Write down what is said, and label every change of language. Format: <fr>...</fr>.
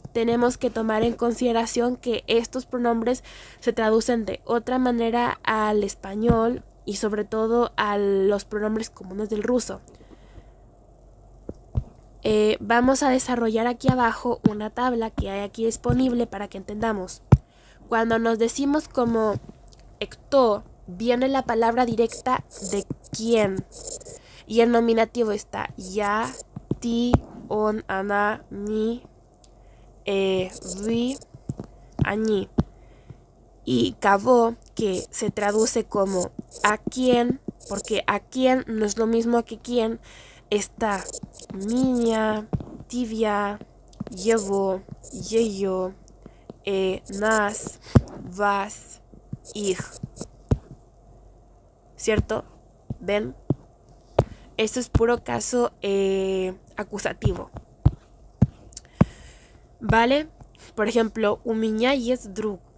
<es>Tenemos que tomar en consideración que estos pronombres se traducen de otra manera al español y sobre todo a los pronombres comunes del ruso. Vamos a desarrollar aquí abajo una tabla que hay aquí disponible para que entendamos. Cuando nos decimos como кто, viene la palabra directa de quién. Y el nominativo está я, ты, он, она, ми, вы, они. Y кого, que se traduce como a quién, porque a quién no es lo mismo que quién, está меня, тебя, его, ее, нас, вас, их. ¿Cierto? ¿Ven? Esto es puro caso acusativo. ¿Vale?</es> <ru>Por ejemplo, у меня есть друг.</ru>